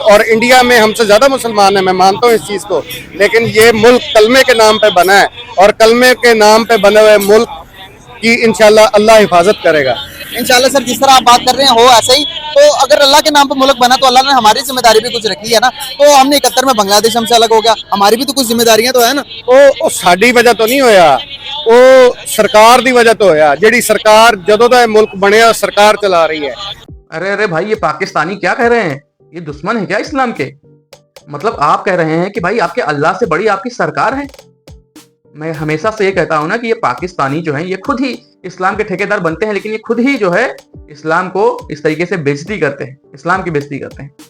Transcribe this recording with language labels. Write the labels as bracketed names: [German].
[Hindi] और इंडिया में हमसे ज्यादा मुसलमान है, मैं मानता हूँ इस चीज को, लेकिन ये मुल्क कलमे के नाम पे बना है और कलमे के नाम पे बने हुए मुल्क की इंशाल्लाह अल्लाह हिफाजत करेगा। इंशाल्लाह सर, जिस तरह आप बात कर रहे हैं हो ऐसा ही। तो अगर अल्लाह के नाम पे मुल्क बना तो अल्लाह ने हमारी जिम्मेदारी भी कुछ रखी है ना। तो हमने 71 में बांग्लादेश हमसे अलग हो गया, हमारी भी तो कुछ जिम्मेदारियां तो है ना। [Punjabi] ਉਹ ਸਾਡੀ ਵਜ੍ਹਾ ਤੋਂ ਨਹੀਂ ਹੋਇਆ, ਉਹ ਸਰਕਾਰ ਦੀ ਵਜ੍ਹਾ ਤੋਂ ਹੋਇਆ। ਜਿਹੜੀ ਸਰਕਾਰ ਜਦੋਂ ਦਾ ਇਹ ਮੁਲਕ ਬਣਿਆ ਸਰਕਾਰ ਚਲਾ ਰਹੀ ਹੈ। [Hindi] अरे अरे भाई, ये पाकिस्तानी क्या कह रहे हैं? ये दुश्मन है क्या इस्लाम के? मतलब आप कह रहे हैं कि भाई आपके अल्लाह से बड़ी आपकी सरकार है। मैं हमेशा से ये कहता हूं ना कि ये पाकिस्तानी जो है ये खुद ही इस्लाम के ठेकेदार बनते हैं, लेकिन ये खुद ही जो है इस्लाम को इस तरीके से बेइज्जती करते हैं, इस्लाम की बेइज्जती करते हैं।